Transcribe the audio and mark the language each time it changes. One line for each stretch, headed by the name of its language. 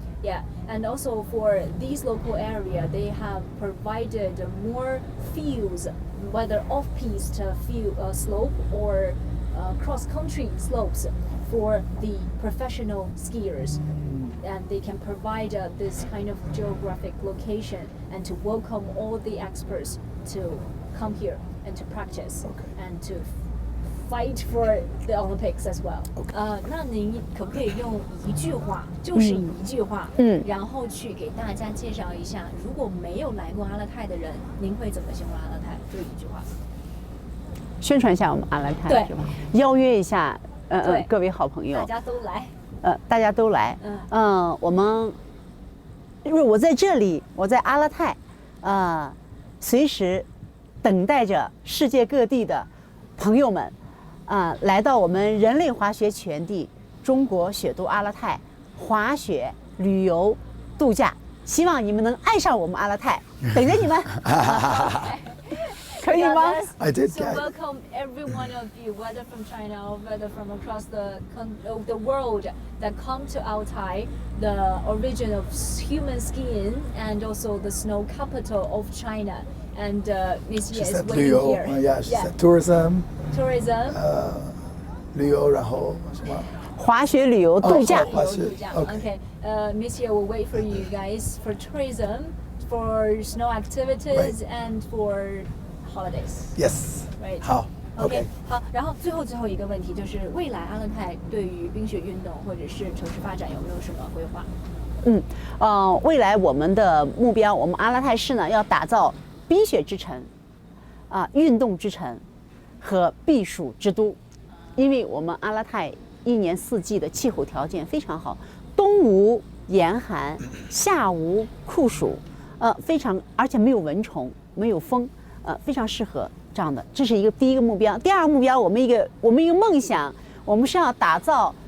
English: Yeah, and also for these local area, they have provided more fields, whether off-piste slope or cross-country slopes for the professional skiers. And they can provide this kind of geographic location and to welcome all the experts to come here and to practice and to fight for the Olympics as well.
Chinese: 那您可不可以用一句话，就是一句话，然后去给大家介绍一下，如果没有来过阿勒泰的人，您会怎么形容阿勒泰？就一句话。宣传一下我们阿勒泰，是吧？邀约一下各位好朋友，大家都来。大家都来。我们因为我在这里，我在阿勒泰，随时等待着世界各地的朋友们。来到我们人类滑雪起源地中国雪都阿勒泰滑雪旅游度假，希望你们能爱上我们阿勒泰，等着你们。可以吗？
English: I did. So welcome every one of you, whether from China or whether from across the world, that come to Altai, the origin of human skiing and also the snow capital of China. And Ms. Ye is waiting here. She said tourism. Tourism.
Chinese: 旅游，然后什么？滑雪旅游度假。
English: Okay. Ms. Ye will wait for you guys for tourism, for snow activities, and for holidays. Yes. Right.
Chinese: 好。 OK， 好。然后最后一个问题就是，未来阿勒泰对于冰雪运动或者是城市发展有没有什么规划？未来我们的目标，我们阿勒泰市呢要打造冰雪之城，运动之城和避暑之都，因为我们阿勒泰一年四季的气候条件非常好，冬无严寒，夏无酷暑，而且没有蚊虫，没有风，非常适合这样的。这是第一个目标。第二个目标，我们一个梦想，我们是要打造